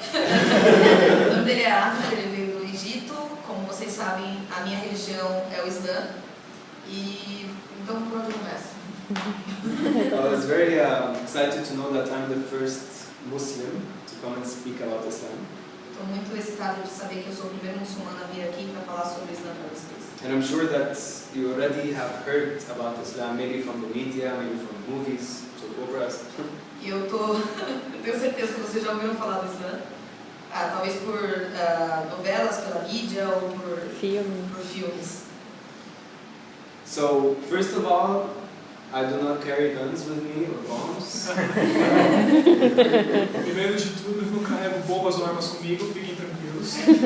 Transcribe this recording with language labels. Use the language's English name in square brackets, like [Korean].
[Portuguese] O nome dele é Ahmed, ele veio do Egito. Como vocês sabem, a minha religião é o Islã. E então por onde começa? [English] I was very excited to know that I'm the first Muslim to come and speak about Islam. [Portuguese] Estou muito excitado de saber que eu sou o primeiro muçulmano a vir aqui para falar sobre o Islã para vocês. [English] And I'm sure that you already have heard about Islam, maybe from the media, maybe from movies, soap operas. [Portuguese] E eu tenho certeza que vocês já ouviram falar do Islã. Talvez por novelas, pela mídia ou por filmes. [English] So, first of all, I do not carry guns with me or bombs. [Portuguese] Primeiro de tudo, eu não carrego bombas ou armas comigo, fiquem tranquilos.